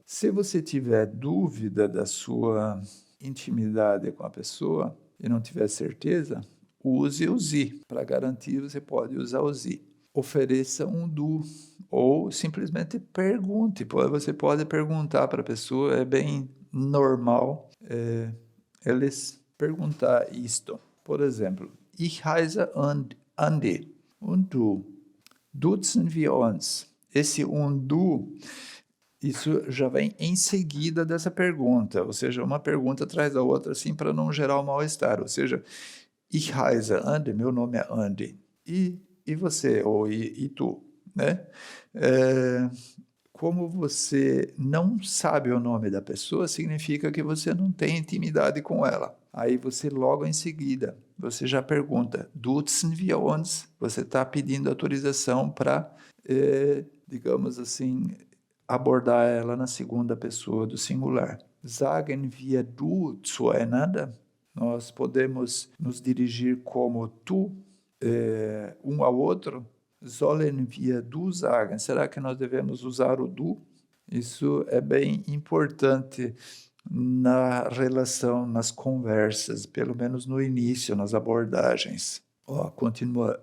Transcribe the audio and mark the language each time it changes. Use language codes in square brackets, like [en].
[pt] Se você tiver dúvida da sua intimidade com a pessoa e não tiver certeza, use o sie. Para garantir, você pode usar o sie. ofereça um du, ou simplesmente pergunte. Você pode perguntar para a pessoa, é bem normal, eles perguntar isto. Por exemplo, [de] ich heiße Andi und du. Duzen wir uns. [pt] Esse du, isso já vem em seguida dessa pergunta, ou seja, uma pergunta atrás da outra, assim, para não gerar um mal-estar. Ou seja, [de] ich heiße Andi, [pt] meu nome é Andi. E você, ou e tu, né? Como você não sabe o nome da pessoa, significa que você não tem intimidade com ela. Aí você logo em seguida, você já pergunta, [de] duzen wir uns? [pt] Você está pedindo autorização para, digamos assim, abordar ela na segunda pessoa do singular. [de] Sagen wir du zueinander? [pt] Nós podemos nos dirigir como tu, um ao outro? [de] Sollen wir du sagen? [pt] Será que nós devemos usar o du? Isso é bem importante na relação, nas conversas, pelo menos no início, nas abordagens. Continua.